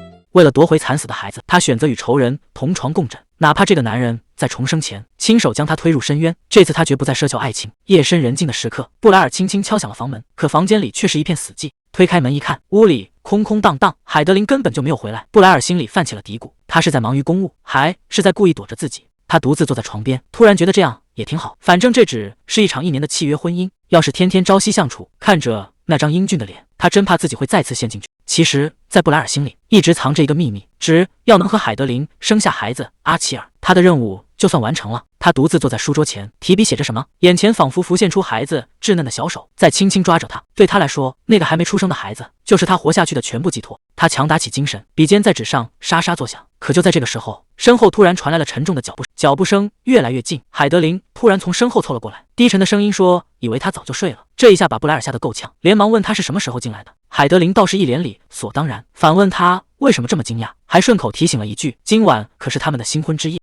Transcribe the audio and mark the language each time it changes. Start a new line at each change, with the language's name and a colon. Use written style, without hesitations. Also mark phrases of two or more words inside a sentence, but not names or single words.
Chinese: 為了奪回慘死的孩子，他選擇與仇人同床共枕，哪怕這個男人在重生前親手將他推入深淵。這次他絕不再奢求愛情。夜深人靜的時刻，布萊爾輕輕敲響了房門，可房間裡卻是一片死寂。推開門一看，屋裡空空蕩蕩，海德琳根本就沒有回來。布萊爾心裡泛起了嘀咕，他是在忙於公務，還是在故意躲着自己？他獨自坐在床邊，突然覺得這樣也挺好，反正這只是一場1年的契約婚姻，要是天天朝夕相處，看着那張英俊的臉，他真怕自己會再次陷進去。其實，在布萊爾心裡一直藏着一個秘密，只要能和海德琳生下孩子阿齊爾，他的任務就算完成了。他獨自坐在書桌前，提筆寫着什麼，眼前仿佛浮現出孩子稚嫩的小手在輕輕抓着他。對他來說，那個還沒出生的孩子就是他活下去的全部寄託。他強打起精神，筆尖在紙上沙沙作響。可就在這個時候，身後突然傳來了沉重的腳步聲越來越近。海德琳突然從身後湊了過來，低沉的聲音說：“以為他早就睡了。” 這一下把布萊爾嚇得夠嗆，連忙問他是什麼時候進來的。海德琳倒是一臉理所當然，反問他為什麼這麼驚訝，還順口提醒了一句：“今晚可是他們的新婚之夜。”